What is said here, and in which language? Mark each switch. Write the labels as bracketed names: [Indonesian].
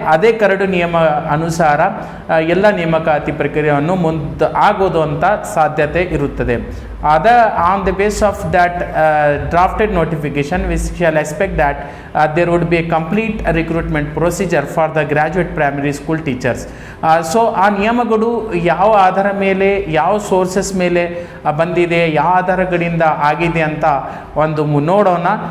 [Kannada] ಅದೇ ಕರಡು ನಿಯಮ ಅನುಸಾರ ಎಲ್ಲ ನೇಮಕಾತಿ ಪ್ರಕ್ರಿಯೆಯನ್ನು ಆಗೋದು ಅಂತ ಸಾಧ್ಯತೆ ಇರುತ್ತದೆ. [English] On the base of that drafted notification we shall expect that there would be a complete recruitment procedure for the graduate primary school teachers. [Kannada] So ಆ ನಿಯಮಗಳು ಯಾವ ಆಧಾರ ಮೇಲೆ, ಯಾವ ಸೋರ್ಸಸ್ ಮೇಲೆ ಬಂದಿದೆ, ಯಾವ ಆಧಾರಗಳಿಂದ ಆಗಿದೆ ಅಂತ ಒಂದು ನೋಡೋಣ.